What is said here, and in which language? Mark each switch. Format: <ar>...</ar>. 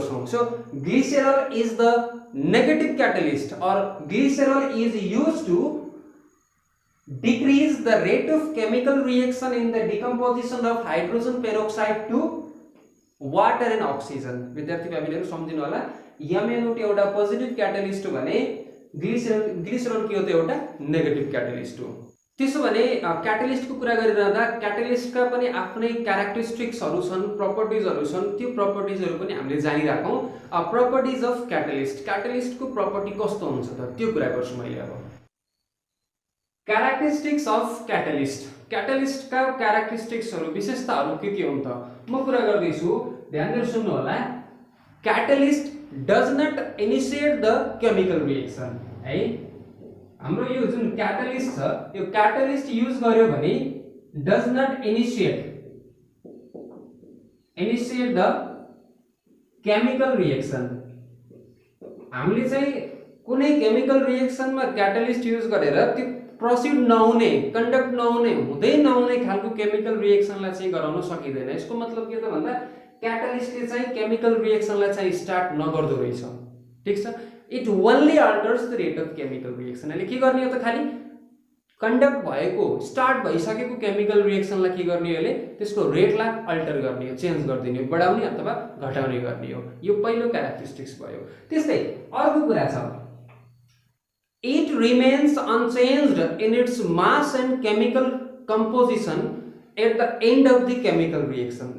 <en>So glycerol is the negative catalyst और glycerol is used to decrease the rate of chemical reaction in the decomposition of hydrogen peroxide to water and oxygen।</en> <ne>विद्यार्थी भाइहरुले सम्झिनु होला, MnO2 एउटा positive catalyst हो भने glycerol के हो त एउटा नेगेटिभ क्याटलिस्ट हो। त्यसो भने क्याटलिस्टको कुरा गरिरहँदा क्याटलिस्टका पनि आफ्नै क्यारेक्टरिस्टिक्सहरु छन्, प्रपर्टिजहरु छन्। त्यो प्रपर्टिजहरु पनि हामीले जानिराखौं। प्रपर्टिज अफ क्याटलिस्टको प्रपर्टी कस्तो हुन्छ त त्यो कुरा गर्छु मैले। अब क्यारेक्टरिस्टिक्स अफ क्याटलिस्ट का क्यारेक्टरिस्टिक्सहरु विशेषताहरु के हुन् त म कुरा गर्दै छु, ध्यान दिएर सुन्नु होला।</ne> <en>Catalyst does not initiate the chemical reaction है।</en> <ne>हाम्रो यो जुन क्याटलिस्ट छ यो क्याटलिस्ट युज गर्यो भने</ne> <en>Does not initiate the chemical reaction.</en> <ne>हामीले चाहिँ कुनै केमिकल रिएक्सनमा क्याटलिस्ट युज गरेर त्यो प्रोसिड नहुने, कन्डक्ट नहुने, हुँदै नहुने खालको केमिकल रिएक्सनलाई चाहिँ गराउन सकिदैन। यसको मतलब के त भन्दा क्याटलिस्टले चाहिँ केमिकल रिएक्सनलाई चाहिँ स्टार्ट नगर्दो रहेछ। ठीक छ।</ne> <en>It only alters the rate of chemical reaction.</en> <ne>अहिले के गर्ने हो त खाली कन्डक्ट भएको स्टार्ट भइसकेको केमिकल रिएक्सनलाई के गर्ने हो, त्यसको रेटलाई अल्टर गर्ने हो, चेन्ज गरिदिने हो, बढाउने अथवा घटाउने गर्ने हो। यो पहिलो क्यारेक्टरिस्टिक्स भयो।</ne> <en>त्यस्तै अर्को कुरा छ, it remains unchanged in its mass and chemical composition at the end of the chemical reaction.</en>